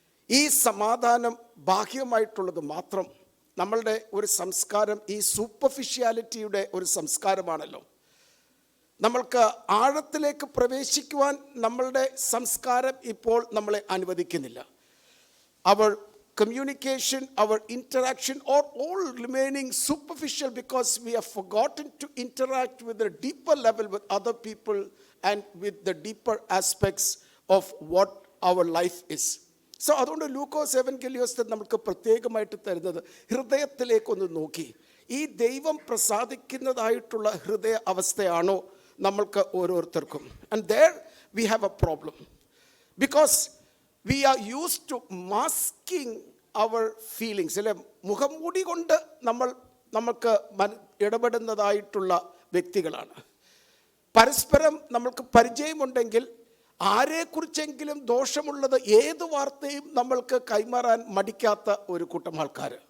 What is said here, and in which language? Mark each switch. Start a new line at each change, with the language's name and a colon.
Malayalam: ഈ സമാധാനം ബാഹ്യമായിട്ടുള്ളത് മാത്രം. നമ്മളുടെ ഒരു സംസ്കാരം ഈ സൂപ്പർഫിഷ്യാലിറ്റിയുടെ ഒരു സംസ്കാരമാണല്ലോ. നമ്മൾക്ക് ആഴത്തിലേക്ക് പ്രവേശിക്കുവാൻ നമ്മളുടെ സംസ്കാരം ഇപ്പോൾ നമ്മളെ അനുവദിക്കുന്നില്ല.
English: അവർ communication, our interaction are all remaining superficial because we have forgotten to interact with a deeper level with other people and with the deeper aspects of what our life is.
Malayalam: So അതുകൊണ്ട് ലൂക്കോസ് എവൻഗേലിയോസ് നമുക്ക് പ്രത്യേകമായിട്ട് തരുന്നത് ഹൃദയത്തിലേക്കൊന്ന് നോക്കി ഈ ദൈവം പ്രസാദിക്കുന്നതായിട്ടുള്ള ഹൃദയ അവസ്ഥയാണോ നമ്മൾക്ക് ഓരോരുത്തർക്കും.
English: And there we have a problem because we are used to masking our feelings.
Malayalam: അല്ലെ, മുഖംമൂടി കൊണ്ട് നമുക്ക് ഇടപെടുന്നതായിട്ടുള്ള വ്യക്തികളാണ്. പരസ്പരം നമ്മൾക്ക് പരിചയമുണ്ടെങ്കിൽ ആരെക്കുറിച്ചെങ്കിലും ദോഷമുള്ളത് ഏത് വാർത്തയും നമ്മൾക്ക് കൈമാറാൻ മടിക്കാത്ത ഒരു കൂട്ടം ആൾക്കാർ.